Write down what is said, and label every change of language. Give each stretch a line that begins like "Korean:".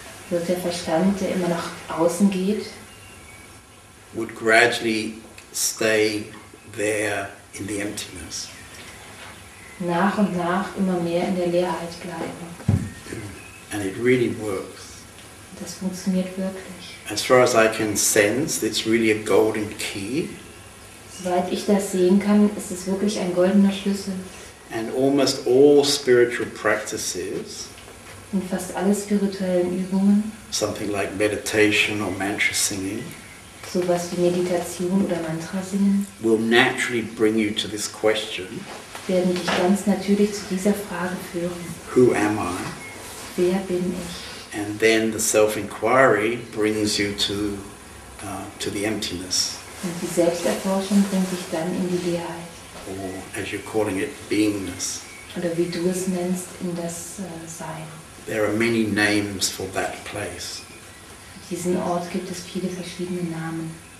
German: wird der Verstand, der immer nach außen geht,
English: would gradually stay there in the emptiness.
German: nach und nach immer mehr in der Leerheit bleiben.
English: And it really works.
German: Das funktioniert wirklich.
English: As far as I can sense, it's really a golden key.
German: Soweit ich das sehen kann, ist es wirklich ein goldener Schlüssel.
English: And almost all spiritual practices,
German: Und fast alle spirituellen Übungen,
English: something like meditation or mantra singing,
German: sowas wie Meditation oder Mantra singen,
English: will naturally bring you to this question,
German: werden dich ganz natürlich zu dieser Frage führen.
English: who am I?
German: Wer bin ich?
English: And then the self-inquiry brings you to the emptiness,
German: Und die Selbsterforschung bringt dich dann in die Leerheit.
English: or as you're calling it, beingness.
German: Oder wie du es nennst, in das Sein.
English: There are many names for that place.
German: Für diesen Ort gibt es viele verschiedene Namen.